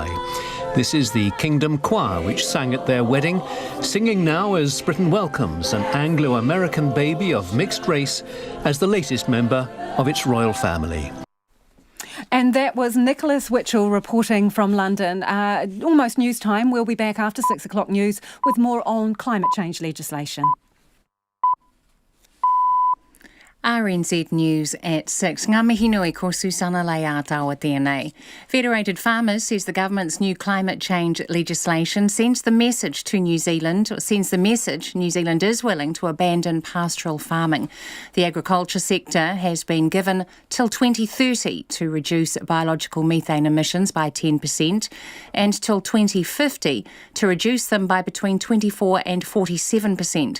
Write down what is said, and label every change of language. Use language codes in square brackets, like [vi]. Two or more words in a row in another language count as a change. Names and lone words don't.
[en] This is the Kingdom Choir, which sang at their wedding, singing now as Britain welcomes an Anglo-American baby of mixed race as the latest member of its royal family. And that was Nicholas Witchell reporting from London. Almost news time. We'll be back after 6 o'clock news with more on climate change legislation. RNZ News at 6. [mi] Ngā mihi nui ko Susana Leātaua tēnei. [en] Federated Farmers says the government's new climate change legislation sends the message New Zealand is willing to abandon pastoral farming. The agriculture sector has been given till 2030 to reduce biological methane emissions by 10% and till 2050 to reduce them by between 24 and 47%.